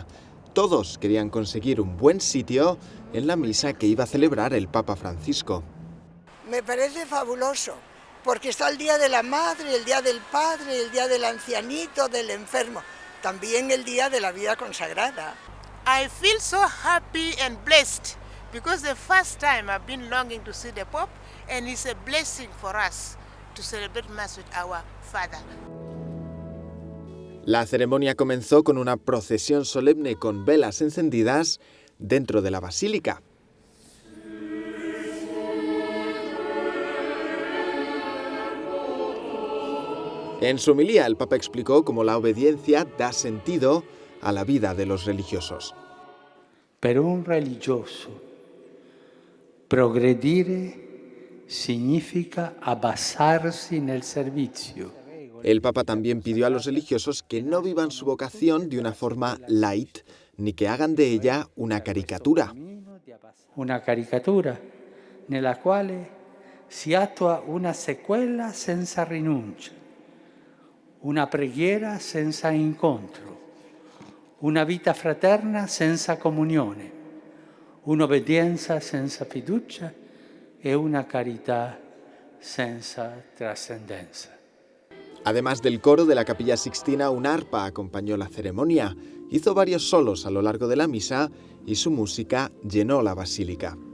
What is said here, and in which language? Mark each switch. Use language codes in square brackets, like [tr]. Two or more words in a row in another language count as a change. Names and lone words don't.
[es] Todos querían conseguir un buen sitio en la misa que iba a celebrar el Papa Francisco. Me parece fabuloso, porque está el Día de la Madre, el Día del Padre, el Día del Ancianito, del Enfermo, también el Día de la Vida Consagrada. [en] I feel so happy and blessed because the first time I've been longing to see the Pope, and it's a blessing for us to celebrate Mass with our Father. [es] La ceremonia comenzó con una procesión solemne con velas encendidas dentro de la basílica. En su homilía, el Papa explicó cómo la obediencia da sentido a la vida de los religiosos. [it] Per un religioso, progredire significa abbassarsi nel servizio. [es] El Papa también pidió a los religiosos que no vivan su vocación de una forma light, ni que hagan de ella una caricatura. [it] Una caricatura nella quale si attua una sequela senza rinuncia, una preghiera senza incontro, una vita fraterna senza comunione, un'obbedienza senza fiducia e una carità senza trascendenza. [es] Además del coro de la Capilla Sixtina, un arpa acompañó la ceremonia. Hizo varios solos a lo largo de la misa y su música llenó la basílica.